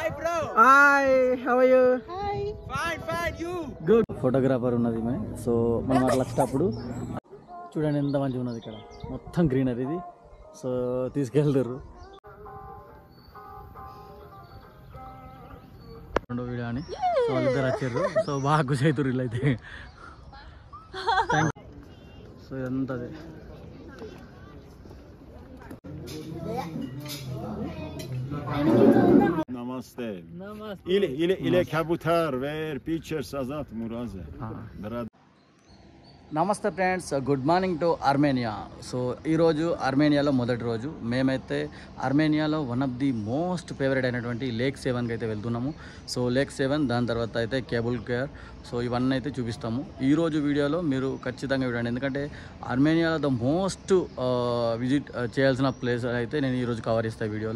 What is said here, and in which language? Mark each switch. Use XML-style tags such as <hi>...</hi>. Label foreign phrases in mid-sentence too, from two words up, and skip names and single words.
<en>Hi bro. Hi, how are you? Hi. Fine, you. Good.</en> <te>ఫోటోగ్రాఫర్ ఉన్నది మే. సో మనం అట్లా వచ్చేటప్పుడు చూడండి ఎంత మంచిగా ఉన్నది ఇక్కడ, మొత్తం గ్రీనరీ ఇది. సో తీసుకెళ్తారు రెండో వీడియో అని వాళ్ళిద్దరు వచ్చారు. సో బాగా ఖుషి అవుతారు వీళ్ళు అయితే. సో ఇదంతా అదే.</te> <hi>Namaste. ile kabutar ver pictures azat muraze.</hi> <en>Namaste friends, good morning to Armenia.</en> <te>సో ఈరోజు ఆర్మేనియాలో మొదటి రోజు. మేమైతే ఆర్మేనియాలో</te> <en>one of the most favourite</en> <te>అయినటువంటి లేక్ 7కి అయితే వెళ్తున్నాము. సో లేక్ 7, దాని తర్వాత అయితే</te> <en>cable car.</en> <te>సో ఇవన్నీ అయితే చూపిస్తాము ఈరోజు వీడియోలో. మీరు ఖచ్చితంగా చూడండి, ఎందుకంటే ఆర్మేనియాలో</te> <en>the most visit</en> <te>చేయాల్సిన ప్లేస్ అయితే నేను ఈరోజు కవర్ చేస్తాను వీడియోలో.</te>